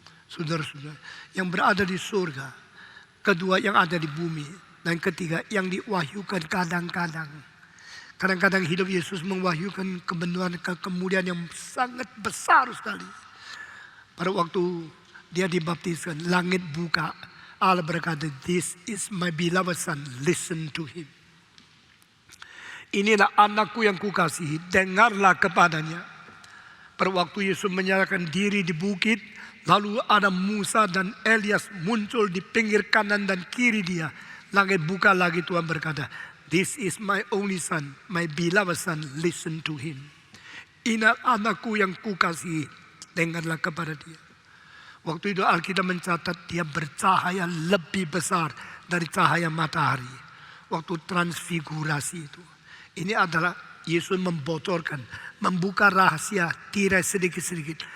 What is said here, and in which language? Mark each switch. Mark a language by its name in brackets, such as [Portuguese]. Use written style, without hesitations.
[Indonesian] Saudara-saudara, yang berada di surga. Kedua, yang ada di bumi. Dan ketiga, yang diwahyukan kadang-kadang. Kadang-kadang hidup Yesus mewahyukan kebenaran, kemuliaan yang sangat besar sekali. Pada waktu dia dibaptiskan, langit buka. Allah berkata, [English] "This is my beloved son, listen to him." [Indonesian] Inilah anakku yang kukasihi, dengarlah kepadanya. Pada waktu Yesus menyerahkan diri di bukit, lalu ada Musa dan Elias muncul di pinggir kanan dan kiri dia. Langit buka lagi, Tuhan berkata, [English] "This is my only son, my beloved son, listen to him." [Indonesian] Inilah anakku yang kukasihi, dengarlah kepada dia. Waktu itu Alkitab mencatat dia bercahaya lebih besar dari cahaya matahari. Waktu transfigurasi itu. Ini adalah Yesus membocorkan, membuka rahasia tirai sedikit-sedikit.